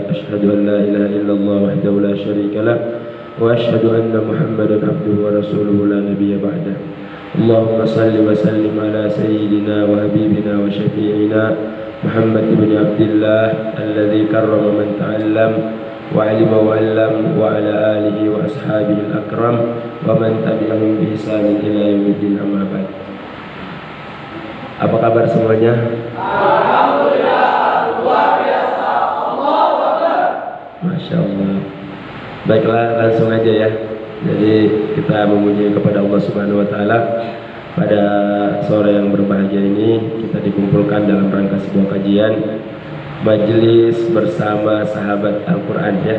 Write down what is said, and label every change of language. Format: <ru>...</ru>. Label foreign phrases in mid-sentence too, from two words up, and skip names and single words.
<ar>أشهد أن لا إله إلا الله وحده لا شريك له وأشهد أن محمدا عبده ورسوله لا نبي بعده. اللهم صل وسلم على سيدنا وحبيبنا وشفيعنا محمد بن عبد الله الذي كرم من تعلم وعلم وعلم وعلى آله وأصحابه الأكرم ومن تبعهم بإحسان إلى يوم الدين، أما بعد.</ar> <id>Apa kabar semuanya? Alhamdulillah, luar biasa.</id> <ar>الله أكبر. ما شاء الله.</ar> <id>Baiklah, langsung aja ya. Jadi kita memuji kepada Allah</id> <ar>سبحانه وتعالى.</ar> <id>Pada sore yang berbahagia ini kita dikumpulkan dalam rangka sebuah kajian majelis bersama sahabat Al-Qur'an ya.</id>